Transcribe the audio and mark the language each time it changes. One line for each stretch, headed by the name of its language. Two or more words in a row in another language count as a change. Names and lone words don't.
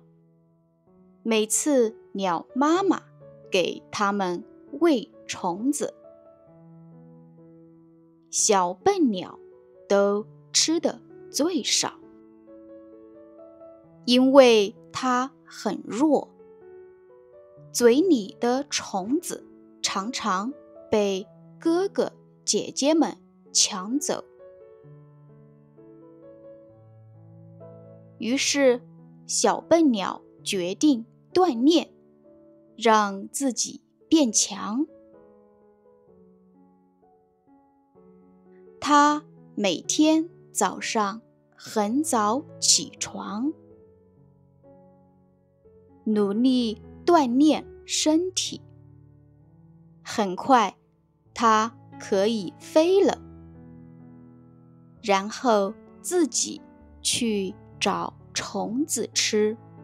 Chinese: 每次鳥媽媽給它們餵蟲子，小笨鳥都吃得最少，因為它很弱，嘴裡的蟲子常常被哥哥姐姐們搶走。於是小笨鳥決定鍛鍊，讓自己變強。他每天早上很早起床，努力鍛鍊身體。很快，他可以飛了，然後自己去找蟲子吃。